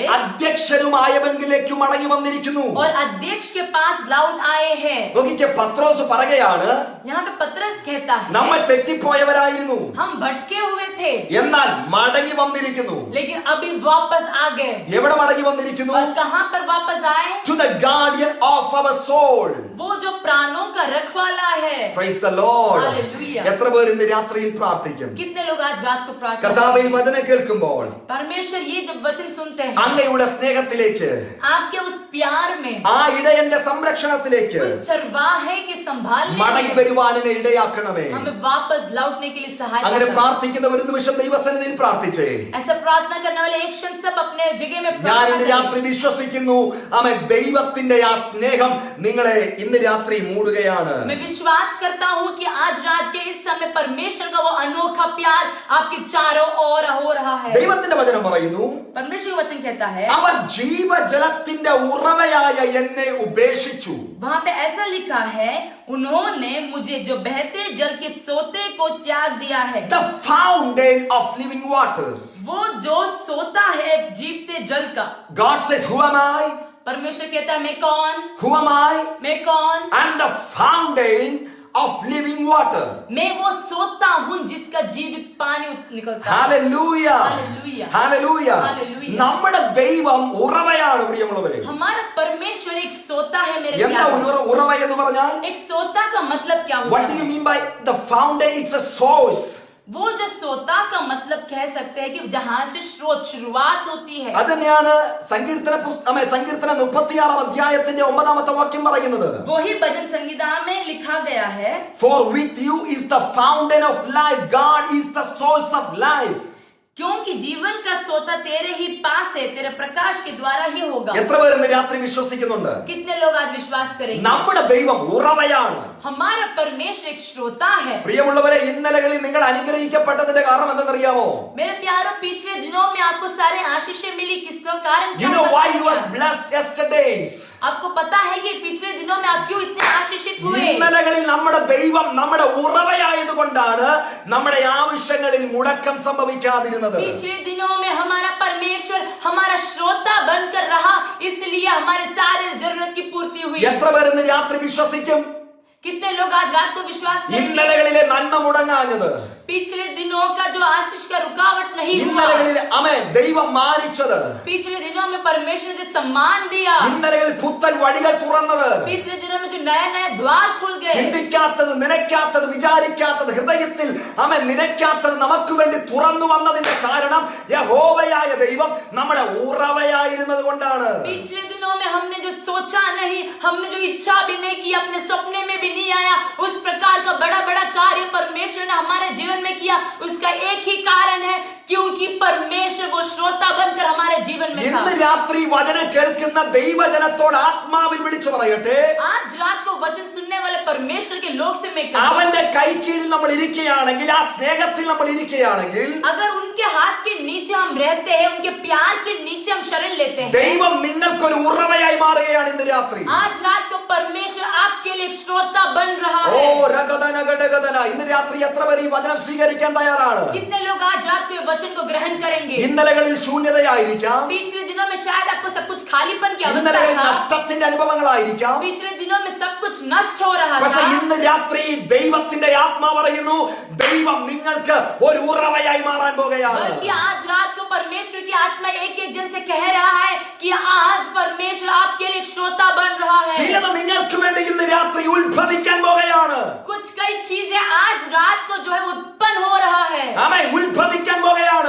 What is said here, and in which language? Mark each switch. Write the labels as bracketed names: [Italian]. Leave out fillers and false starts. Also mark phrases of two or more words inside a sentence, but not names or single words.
[Malayalam] അധ്യക്ഷനുമായവങ്കിലേക്ക് മടങ്ങി വന്നിരിക്കുന്നു. [Hindi] और अध्यक्ष के पास लौट आए हैं. [Malayalam] നോക്കിക്കേ, പത്രോസ് പറയുകയാണ്, [Hindi] यहाँ पे पत्रस कहता है [Malayalam] നമ്മൾ തെറ്റിപ്പോയവരായിരുന്നു, [Hindi] हम भटके हुए थे [Malayalam] എന്നാൽ മടങ്ങി വന്നിരിക്കുന്നു. [Hindi] लेकिन अभी वापस आ गए. [Malayalam] എവിടെ മടങ്ങി വന്നിരിക്കുന്നു? [Hindi] और कहाँ पर वापस आए? [English] To the guardian of our soul. [Hindi] वो जो प्राणों का रखवाला है. [English] Praise the Lord. Hallelujah. [Malayalam] എത്ര പേർ ഇന്ന് രാത്രിയിൽ പ്രാർത്ഥിക്കും? [Hindi] कितने लोग आज रात को प्रार्थना [Malayalam] കർത്താവേ, ഈ വചനം കേൾക്കുമ്പോൾ [Hindi] परमेश्वर ये जब वचन सुनते हैं [Malayalam] അങ്ങയുടെ സ്നേഹത്തിലേക്ക്, [Hindi] आपके उस प्यार में, [Malayalam] ആ ഇടയന്റെ സംരക്ഷണത്തിലേക്ക് [Hindi] उस चरवाहे के संभालने [Malayalam] മടങ്ങി [Hindi] में [Malayalam] വരുവാനെ ഇടയാക്കണമേ. [Hindi] हमें वापस लौटने के लिए सहायता [Malayalam] അങ്ങനെ [Hindi] करें. [Malayalam] പ്രാർത്ഥിക്കുന്ന ഒരു നിമിഷം ദൈവസന്നിധിയിൽ പ്രാർത്ഥിച്ചേ. [Hindi] ऐसा प्रार्थना करने वाले एक क्षण सब अपने जगह में [Malayalam] ഞാൻ [Hindi] प्रार्थना [Malayalam] ഇന്ന് [Hindi] करें. [Malayalam] രാത്രി വിശ്വസിക്കുന്നു, ആമേൻ, ദൈവത്തിന്റെ ആ സ്നേഹം നിങ്ങളെ ഇന്ന് രാത്രി മൂടുകയാണ്. [Hindi] मैं विश्वास करता हूँ कि आज रात के इस समय परमेश्वर का वो अनोखा प्यार आपके चारों ओर हो रहा है. [Malayalam] ദൈവത്തിന്റെ വചനം പറയുന്നു, [Hindi] परमेश्वर का वचन कहता है [Malayalam] അവർ ജീവജലത്തിന്റെ ഉറവയായ എന്നെ ഉപേക്ഷിച്ചു. [Hindi] वहाँ पे ऐसा लिखा है उन्होंने मुझे जो बहते जल के सोते को त्याग दिया है. [English] The fountain of living waters. [Hindi] वो जो सोता है जीवते जल का. [English] God says, who am I? [Hindi] परमेश्वर कहता है मैं कौन? [English] Who am I? [Hindi] मैं कौन? [English] And the fountain of living water. [Hindi] मैं वो सोता हूँ जिसका जीवित पानी निकलता है. [English] Hallelujah. Hallelujah. Hallelujah. Hallelujah. [Malayalam] നമ്മുടെ ദൈവം ഉറവയാണ് പ്രിയമുള്ളവരെ. [Hindi] हमारा परमेश्वर एक सोता है मेरे [Malayalam] എന്താ [Hindi] प्यारे. [Malayalam] ഒരു ഉറവ എന്ന് പറഞ്ഞാൽ? [Hindi] एक सोता का मतलब क्या होता [English] What do you [Hindi] है? [English] mean by the fountain? It's a source. [Hindi] वो जो सोता का मतलब कह सकते हैं कि जहां से शुरुआत होती है. [Malayalam] അത് തന്നെയാണ് സങ്കീർത്തന 36-ാം അധ്യായത്തിന്റെ 9-ാമത്തെ വാക്യം പറയുന്നത്. [Hindi] वही भजन संहिता में लिखा गया है. [English] For with you is the fountain of life. God is the source of life. [Hindi] क्योंकि जीवन का सोता तेरे ही पास है, तेरे प्रकाश के द्वारा ही होगा। [Malayalam] എത്ര പേര് ഇന്ന് രാത്രി വിശ്വസിക്കുന്നുണ്ട്? [Hindi] कितने लोग आज विश्वास करेंगे? [Malayalam] നമ്മുടെ ദൈവം ഉറവയാണ്. [Hindi] हमारा परमेश्वर एक श्रोता है। [Malayalam] പ്രിയമുള്ളവരെ, ഇന്നലകളിൽ നിങ്ങൾ അനുഗ്രഹിക്കപ്പെട്ടതിന്റെ കാരണം എന്തെന്നറിയാമോ? [Hindi] मेरे प्यारों, पिछले दिनों में आपको सारे आशीषें मिली, किसका कारण क्या? [English] You know why you are blessed yesterdays? [Hindi] आपको पता है कि पिछले दिनों में आप क्यों इतने आशीषित हुए? [Malayalam] ഇന്നലകളിൽ നമ്മുടെ ദൈവം നമ്മുടെ ഉറവയായതുകൊണ്ടാണ് നമ്മുടെ ആവശ്യങ്ങളിൽ മുടക്കം സംഭവിക്കാതിരുന്നത്. [Hindi] पिछले दिनों में हमारा परमेश्वर हमारा श्रोता बनकर रहा, इसलिए हमारे सारे जरूरत की पूर्ति हुई। [Malayalam] എത്ര പേര് ഇന്ന് രാത്രി വിശ്വസിക്കും? [Hindi] कितने लोग आज रात को विश्वास करेंगे? [Malayalam] ഇന്നലകളിലെ നന്മ മുടങ്ങാഞ്ഞത്, [Hindi] पिछले दिनों का जो आशीष का रुकावट नहीं हुआ, [Malayalam] ഇന്നലകളിൽ ആമേൻ ദൈവം മാനിച്ചത്, [Hindi] पिछले दिनों में परमेश्वर ने जो सम्मान दिया, [Malayalam] ഇന്നലകളിൽ പുത്തൻ വഴികൾ തുറന്നത്, [Hindi] पिछले दिनों में जो नए नए द्वार खुल गए, [Malayalam] ചിന്തിക്കാത്തത്, നനയ്ക്കാത്തത്, വിചാരിക്കാത്തത്, ഹൃദയത്തിൽ ആമേൻ നനയ്ക്കാത്തത് നമുക്ക് വേണ്ടി തുറന്നു വന്നതിന്റെ കാരണം യഹോവയായ ദൈവം നമ്മുടെ ഉറവയായിരുന്നത് കൊണ്ടാണ്. [Hindi] पिछले दिनों में हमने जो सोचा नहीं, हमने जो इच्छा भी नहीं की, अपने सपने में भी नहीं आया, उस प्रकार का बड़ा बड़ा कार्य परमेश्वर ने हमारे जीवन में किया। उसका एक ही कारण है, क्योंकि परमेश्वर वो श्रोता बनकर हमारे जीवन में था। [Malayalam] ഇന്ന് രാത്രി വചനം കേൾക്കുന്ന ദൈവജനത്തോട് ആത്മാവിൽ വിളിച്ചു പറയട്ടെ, [Hindi] आज रात को वचन सुनने वाले परमेश्वर के लोग से मैं कहूं, [Malayalam] അവന്റെ കൈക്കീഴിൽ നമ്മൾ ഇരിക്കുകയാണെങ്കിൽ, ആ സ്നേഹത്തിൽ നമ്മൾ ഇരിക്കുകയാണെങ്കിൽ, [Hindi] अगर उनके हाथ के नीचे हम रहते हैं, उनके प्यार के नीचे हम शरण लेते हैं, [Malayalam] ദൈവം നിങ്ങൾക്കൊരു ഉറവയായി മാറുകയാണ് ഇന്ന് രാത്രി. [Hindi] आज रात को परमेश्वर आपके लिए एक श्रोता बन रहा ഓ है। [Malayalam] രഗദനഗഡഗദന, ഇന്ന് രാത്രി എത്ര പേർ ഈ വചനം സ്വീകരിക്കാൻ തയ്യാറാണ്? [Hindi] कितने लोग आज रात को ये वचन को ग्रहण करेंगे? [Malayalam] ഇന്നലകളിൽ ശൂന്യതയായിരിക്കാം, [Hindi] पिछले दिनों में शायद आपको सब कुछ खालीपन की अवस्था [Malayalam] ഇന്നലകളിൽ [Hindi] था, [Malayalam] നഷ്ടത്തിന്റെ അനുഭവങ്ങളായിരിക്കാം. [Hindi] पिछले दिनों में सब कुछ नष्ट हो रहा [Malayalam] പക്ഷെ [Hindi] था, [Malayalam] ഇന്ന് രാത്രി ദൈവത്തിന്റെ ആത്മാ പറയുന്നു, ദൈവം നിങ്ങൾക്ക് ഒരു ഉറവയായി മാറാൻ പോകുകയാണ്. [Hindi] बल्कि आज रात को परमेश्वर की आत्मा एक एक जन से कह रहा है कि आज परमेश्वर आपके लिए एक श्रोता बन रहा है। [Malayalam] ചിലത് നിങ്ങൾക്ക് വേണ്ടി ഇന്ന് രാത്രി ഉത്ഭവിക്കാൻ പോകുകയാണ്. [Hindi] कुछ कई चीजें आज रात को जो है उत्पन्न हो रहा है, [Malayalam] ആമേൻ, ഉത്ഭവിക്കാൻ പോകുകയാണ്.